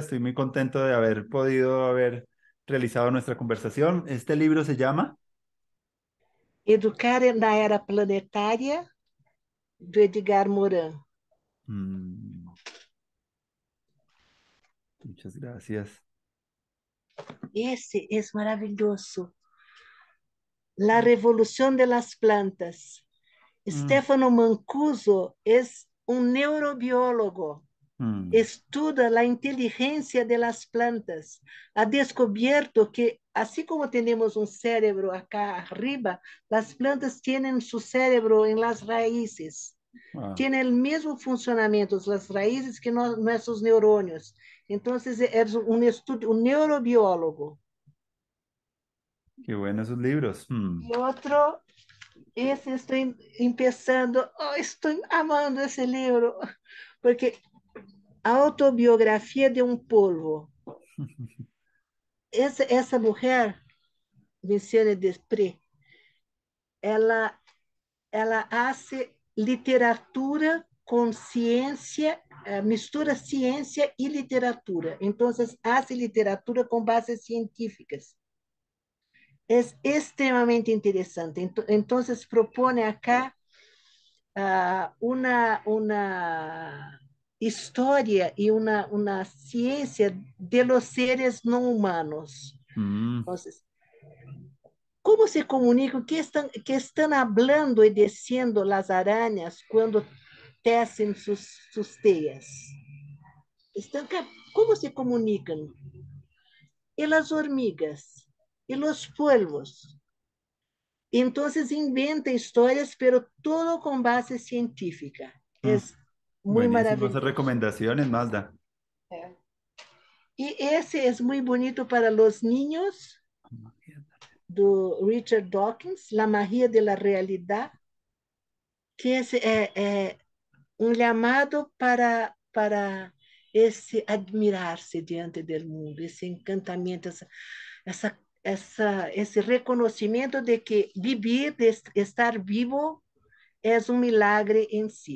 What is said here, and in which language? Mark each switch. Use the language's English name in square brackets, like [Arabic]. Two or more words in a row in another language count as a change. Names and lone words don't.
[Spanish] Estoy muy contento de haber podido haber realizado nuestra conversación. Este libro se llama. [Portuguese] Educar na Era Planetária, do Edgar Morin. [Spanish] Mm, muchas gracias. [Portuguese] Esse é maravilhoso. [Spanish] La Revolución de las Plantas. Mm, Stefano Mancuso es un neurobiólogo. mm, Estuda la inteligencia de las plantas. Ha descubierto que, así como tenemos un cerebro acá arriba, las plantas tienen su cerebro en las raíces. wow, Tiene el mismo funcionamiento las raíces que nuestros neurones. Entonces, es un estudio, un neurobiólogo. qué buenos esos libros. Mm, Y otro, [Portuguese] esse estou empezando, oh, estou amando esse livro, porque a autobiografia de um polvo. Essa mulher, Luciane Desprez, ela, ela hace literatura com ciência, mistura ciência e literatura. Então, hace literatura com bases científicas. É extremamente interessante. Então, propõe [Spanish] acá una historia y una ciencia de los seres no humanos. mm, Entonces, ¿cómo se comunican? ¿Qué están hablando y diciendo las arañas cuando tecen sus teas? ¿Cómo se comunican? Y las hormigas, y los polvos. Entonces inventa historias, pero todo con base científica. mm. Es muy Buenísimas maravilloso. recomendaciones, Mazda. [Portuguese] É. E esse é muito bonito para os niños, do Richard Dawkins, La Magia de la Realidad, que é um chamado para esse admirar-se diante do mundo, esse encantamento, esse reconhecimento de que viver, de estar vivo, é um milagre em si.